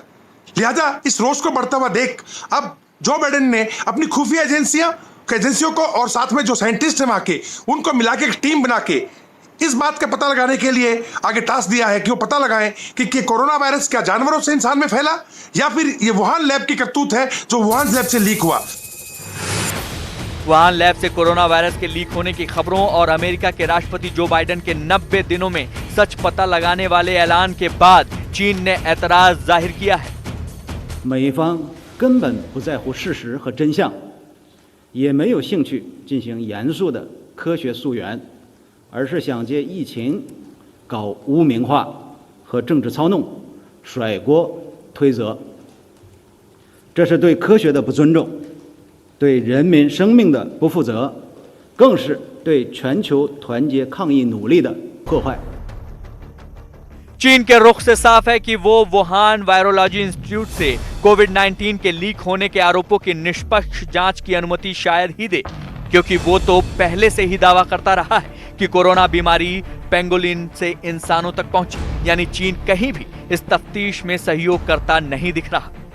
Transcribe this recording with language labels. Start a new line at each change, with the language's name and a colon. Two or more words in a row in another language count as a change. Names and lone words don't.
Hindi: लिहाजा इस रोष को बढ़ता हुआ देख अब जो बाइडेन ने अपनी खुफिया एजेंसियों को और साथ में जो साइंटिस्ट हैं वहां के उनको मिला के एक टीम बना के इस बात का पता लगाने के लिए आगे टास्क दिया है कि वो पता लगाएं कि कोरोना वायरस क्या जानवरों से इंसान में फैला या फिर ये वुहान लैब की करतूत है जो वुहान लैब से लीक हुआ। वुहान लैब से कोरोना वायरस के लीक होने की खबरों और अमेरिका के राष्ट्रपति जो बाइडेन के 90 दिनों में सच पता लगाने वाले ऐलान के बाद चीन ने एतराज जाहिर किया है।
Chinese: 根本不在乎事实和真相，也没有兴趣进行严肃的科学溯源，而是想借疫情搞污名化和政治操弄，甩锅推责。这是对科学的不尊重，对人民生命的不负责，更是对全球团结抗疫努力的破坏。
Hindi: चीन के रुख से साफ है कि वो वुहान वायरोलॉजी इंस्टीट्यूट से कोविड-19 के लीक होने के आरोपों की निष्पक्ष जांच की अनुमति शायद ही दे, क्योंकि वो तो पहले से ही दावा करता रहा है कि कोरोना बीमारी पेंगोलिन से इंसानों तक पहुंची, यानी चीन कहीं भी इस तफ्तीश में सहयोग करता नहीं दिख रहा।